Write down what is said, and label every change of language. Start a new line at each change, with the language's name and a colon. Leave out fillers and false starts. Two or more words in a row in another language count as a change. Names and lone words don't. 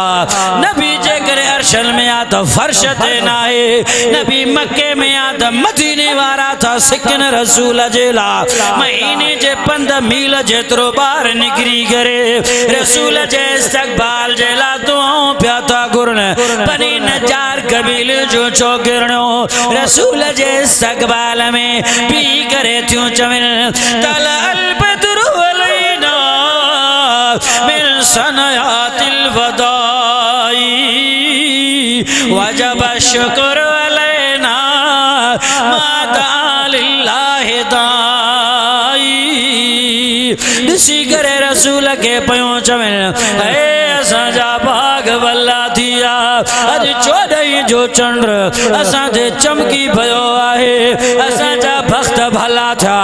Sindhi: नबी जे करे अर्शन में आ त फर्श ते न आहे। नबी मक्के में आ त मदीने वारा था सिकन रसूल जे ला महीने जे 15 मील जेतिरो ॿाहिरि निकिरी करे रसूल जे इस्तक़बाल जे ला दुआऊं पिया था घुरन। बनी नजार कबील जो चौगिरणो रसूल जे इस्तक़बाल में पी करे थियूं चवनि
Arabic: طلع البدر علينا من ثنيات الوداع وجب الشكر علينا ما لله داع.
Sindhi: ॾिसी करे रसूल के पयो चवनि ए असांजा बाग वल्ला थिया, अॼु 14 जो चंड असांजे चमकी पियो आहे, असांजा बख़्त भला थिया।